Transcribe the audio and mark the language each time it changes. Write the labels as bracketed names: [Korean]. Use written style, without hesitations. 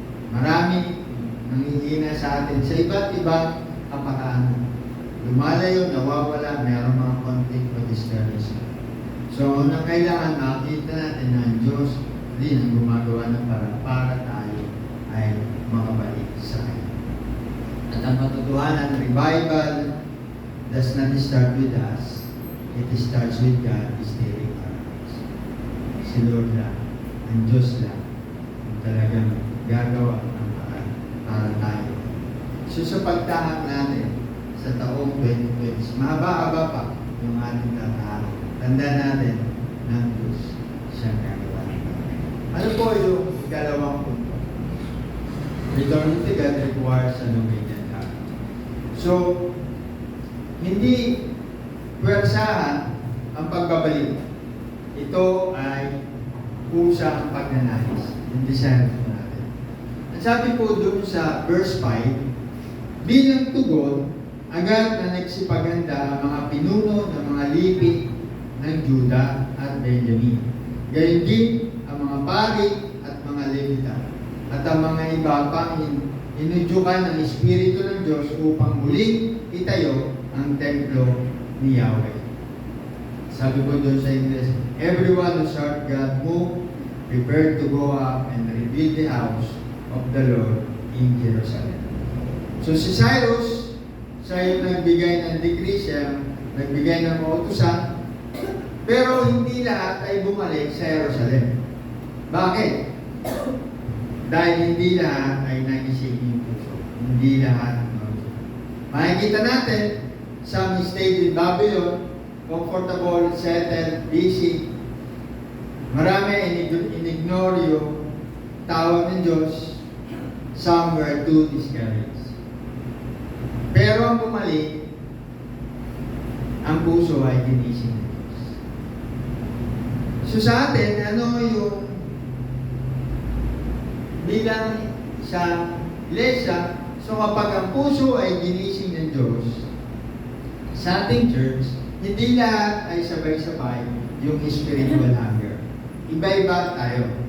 [Filipino] Marami nanghihina sa atin sa iba't ibang kapakanan. Lumalayo, nawawala, mayroong mga conflict o discouragement. So, unang kailangan makita natin na ang Diyos din ang gumagawa ng para tayo ay makabalik sa Kanya. At ang katotohanan, [English] revival does not start with us. It starts with God steering our hearts. [Filipino] Si Lord lang, ang Diyos lang, ang talagang gagawa ng paraan para tayo. So sa pagtahak natin sa taong 2020, mahaba-haba pa yung ating tatahak. Tanda natin ng Diyos siyang gagawa. Ano po yung dalawang punto? [English] Returning to God requires an obedient heart. [Filipino] So, hindi puwersahan ang pagbabalik. Ito ay kusang pagnanais. Yung desire natin. Ang sabi po doon sa verse 5, bilang tugon, agad na nagsipaganda ang mga pinuno ng mga lipi ng Juda at Benjamin. Gayon din ang mga pari at mga Levita at ang mga iba pang inudyukan ng Espiritu ng Diyos upang muling itayo ang templo ni Yahweh. Sabi ko doon sa English, [English] everyone who served God moved, prepared to go up and rebuild the house of the Lord in Jerusalem. [Filipino] So si Cyrus, siya yung nagbigay ng decree, siya nagbigay ng utusan, pero hindi lahat ay bumalik sa Jerusalem. Bakit? Dahil hindi lahat ay nagising yung puso. Hindi lahat. Makikita natin, [English] some stayed in Babylon, comfortable, settled, busy. [Filipino] Marami in-ignore yung tawag ng Diyos. [English] Some were too discouraged. [Filipino] Pero ang bumalik, ang puso ay ginising ng Diyos. So sa atin, ano yung bilang sa iglesia, so kapag ang puso ay ginising ng Diyos, sa ating church, hindi lahat ay sabay-sabay yung spiritual hunger. Iba-iba tayo.